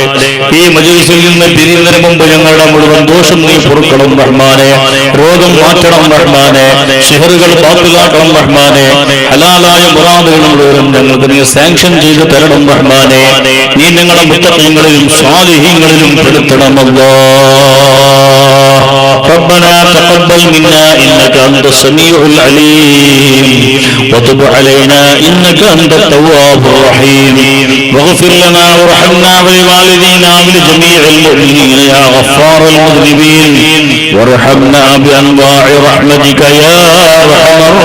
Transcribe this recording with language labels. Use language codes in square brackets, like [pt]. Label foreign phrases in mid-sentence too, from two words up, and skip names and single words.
[ml] ഈ മജ്‌ലിസിൽ നിന്ന് പിരിയുന്നതിന് മുമ്പ് ഞങ്ങളുടെ മുഴുവൻ ദോഷം നീ പൊറുക്കണം റഹ്മാനേ. രോഗം മാറ്റണം റഹ്മാനേ. സിഹറുകൾ ബാത്തിലാക്കണം റഹ്മാനേ. ഹലാലായ മുറാദുകളും മുഴുവൻ ഞങ്ങൾക്ക് നീ സാങ്ഷൻ ചെയ്തു തരണം റഹ്മാനേ. നീ ഞങ്ങളെ മുത്തഖീങ്ങളിലും സ്വാലിഹീങ്ങളിലും പെടുത്തണം അല്ലാഹ്. [ar] ربنا تقبل منا إنك أنت السميع العليم وتب علينا إنك أنت التواب الرحيم واغفر لنا وارحمنا ولوالدينا ولجميع المؤمنين يا غفار المذنبين وارحمنا بأنواع رحمتك يا أرحم